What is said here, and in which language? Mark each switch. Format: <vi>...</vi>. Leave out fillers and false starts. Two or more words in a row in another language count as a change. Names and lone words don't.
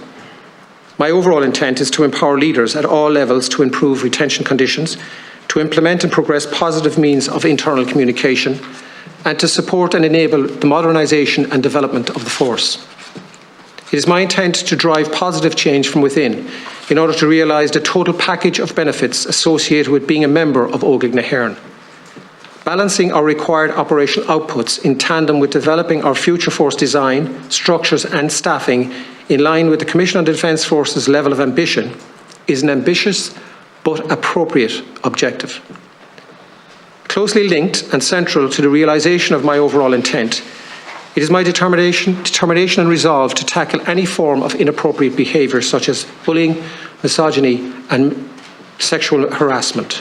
<en>My overall intent is to empower leaders at all levels to improve retention conditions, to implement and progress positive means of internal communication, and to support and enable the modernisation and development of the force. It is my intent to drive positive change from within in order to realise the total package of benefits associated with being a member of Óglaigh na hÉireann. Balancing our required operational outputs in tandem with developing our future force design, structures and staffing in line with the Commission on Defence Forces level of ambition is an ambitious but appropriate objective. Closely linked and central to the realisation of my overall intent, it is my determination and resolve to tackle any form of inappropriate behaviour such as bullying, misogyny and sexual harassment.</en>